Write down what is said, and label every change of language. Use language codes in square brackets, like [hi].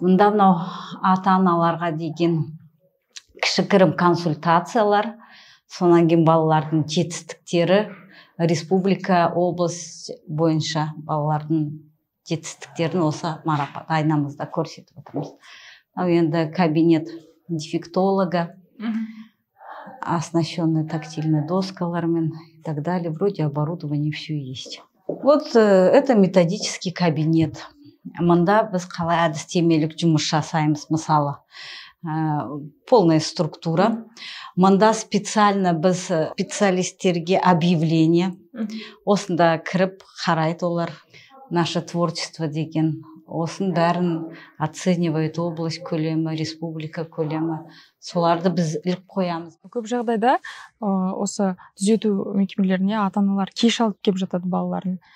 [kk] Мында мынау ата-аналарға деген кішігірім консультациялар, сонан кейін балалардың жетістіктері, республика, облыс бойынша балалардың жетістіктерін осы марапат айнамызда көрсетіп отырмыз. [ru] Енді кабинет дефектолога, оснащенный тактильными доскалармен и так далее. Вроде оборудование все есть. Вот это методический кабинет. [kk] Мында біз қалай әдістемелік жұмыс жасаймыз, мысалы. [ru] Полная структура. [kk] Мында специально біз специалистерге объявление. Осында кіріп қарайды олар. Наше творчество деген. Осын бәрін оценивает область көлемі, республика көлемі. Соларды біз іліп қоямыз. Көп жағдайда осы түзету мекемелеріне ата-аналар кеш алып келіп жатады балаларын.